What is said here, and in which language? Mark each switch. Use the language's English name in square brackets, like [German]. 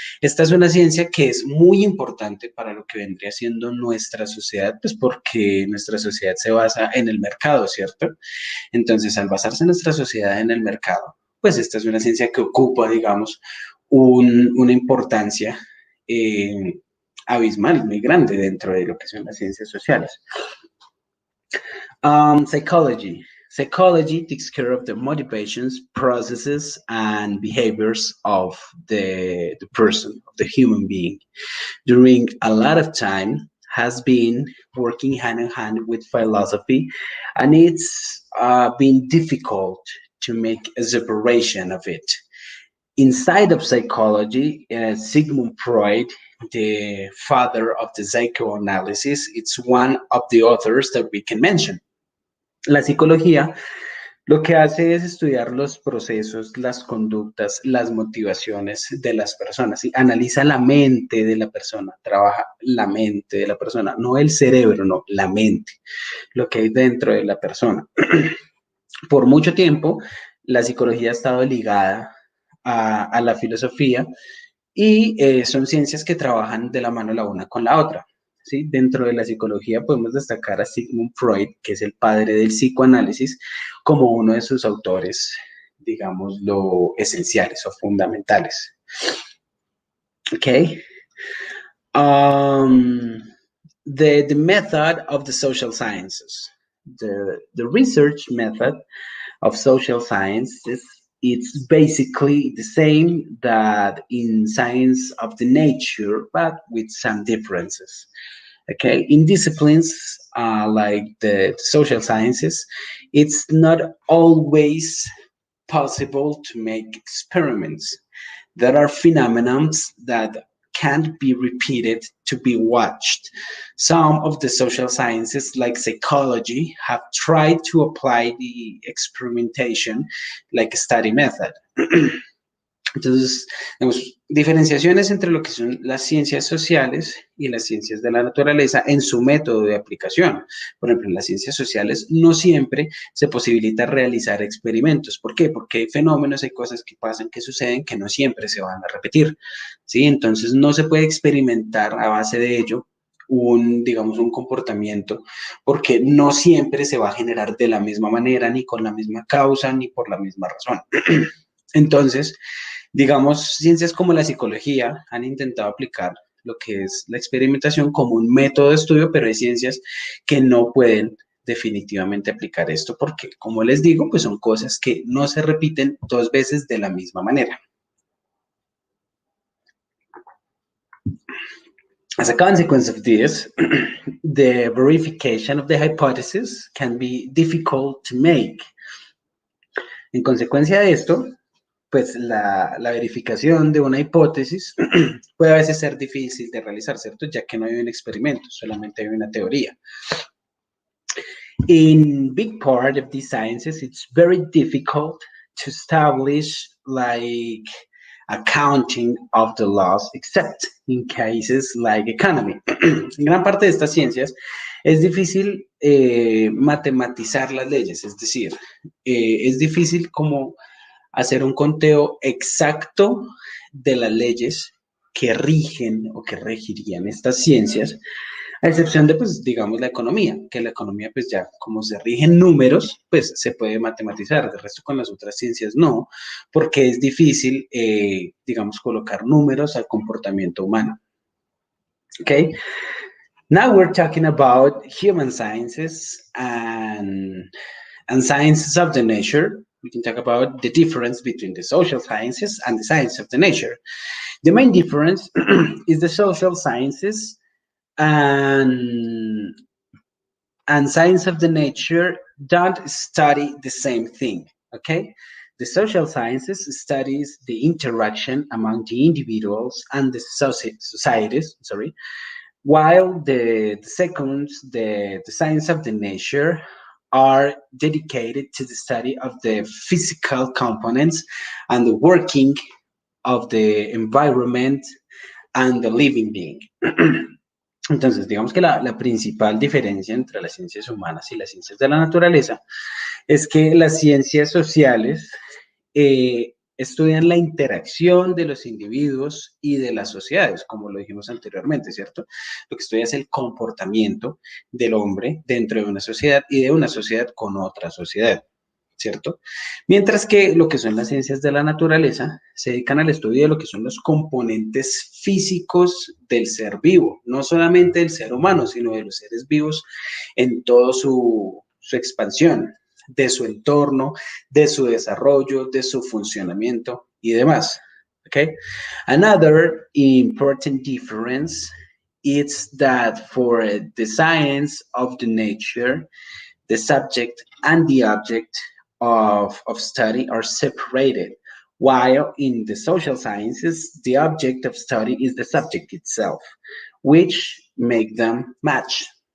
[Spanish] Esta es una ciencia que es muy importante para lo que vendría siendo nuestra sociedad, pues porque nuestra sociedad se basa en el mercado, ¿cierto? Entonces, al basarse nuestra sociedad en el mercado, pues esta es una ciencia que ocupa, digamos, una importancia eh, abismal, muy grande dentro de lo que son las ciencias sociales. [English] Psychology. Psychology takes care of the motivations, processes, and behaviors of the person, of the human being. During a lot of time, has been working hand in hand with philosophy, and it's been difficult to make a separation of it. Inside of psychology, Sigmund Freud, the father of the psychoanalysis, it's one of the authors that we can mention. [Spanish] La psicología lo que hace es estudiar los procesos, las conductas, las motivaciones de las personas. ¿Sí? Analiza la mente de la persona, trabaja la mente de la persona, no el cerebro, no, la mente, lo que hay dentro de la persona. Por mucho tiempo, la psicología ha estado ligada a la filosofía y son ciencias que trabajan de la mano la una con la otra. ¿Sí? Dentro de la psicología podemos destacar a Sigmund Freud, que es el padre del psicoanálisis, como uno de sus autores, digamos, lo esenciales o fundamentales. [English] Okay. The method of the social sciences. The research method of social sciences, it's basically the same that in science of the nature, but with some differences. Okay, in disciplines like the social sciences, it's not always possible to make experiments. There are phenomena that can't be repeated to be watched. Some of the social sciences, like psychology, have tried to apply the experimentation like a study method. [Spanish] Entonces, tenemos diferenciaciones entre lo que son las ciencias sociales y las ciencias de la naturaleza en su método de aplicación. Por ejemplo, en las ciencias sociales no siempre se posibilita realizar experimentos. ¿Por qué? Porque hay fenómenos, hay cosas que pasan, que suceden, que no siempre se van a repetir. ¿Sí? Entonces, no se puede experimentar a base de ello digamos, un comportamiento, porque no siempre se va a generar de la misma manera, ni con la misma causa, ni por la misma razón. Entonces, digamos, ciencias como la psicología han intentado aplicar lo que es la experimentación como un método de estudio, pero hay ciencias que no pueden definitivamente aplicar esto porque, como les digo, pues son cosas que no se repiten dos veces de la misma manera. [English] As a consequence of this, the verification of the hypothesis can be difficult to make. [Spanish] En consecuencia de esto, pues la verificación de una hipótesis puede a veces ser difícil de realizar, ¿cierto? Ya que no hay un experimento, solamente hay una teoría. [English] In big part of these sciences, it's very difficult to establish like accounting of the laws, except in cases like economy. [Spanish] En gran parte de estas ciencias es difícil matematizar las leyes, es decir, es difícil como hacer un conteo exacto de las leyes que rigen o que regirían estas ciencias, a excepción de, pues, digamos, la economía, que la economía, pues ya como se rigen números, pues se puede matematizar, de resto con las otras ciencias no, porque es difícil, digamos, colocar números al comportamiento humano. [English] Okay? Now we're talking about human sciences and sciences of the nature. We can talk about the difference between the social sciences and the science of the nature. The main difference is the social sciences and science of the nature don't study the same thing, okay? The social sciences studies the interaction among the individuals and the societies, sorry, while the second, the science of the nature, are dedicated to the study of the physical components and the working of the environment and the living being. [Spanish] Entonces, digamos que la principal diferencia entre las ciencias humanas y las ciencias de la naturaleza es que las ciencias sociales estudian la interacción de los individuos y de las sociedades, como lo dijimos anteriormente, ¿cierto? Lo que estudia es el comportamiento del hombre dentro de una sociedad y de una sociedad con otra sociedad, ¿cierto? Mientras que lo que son las ciencias de la naturaleza se dedican al estudio de lo que son los componentes físicos del ser vivo, no solamente del ser humano, sino de los seres vivos en toda su expansión, de su entorno, de su desarrollo, de su funcionamiento y demás. [English] Okay? Another important difference is that for the science of the nature, the subject and the object of study are separated, while in the social sciences, the object of study is the subject itself, which make them match.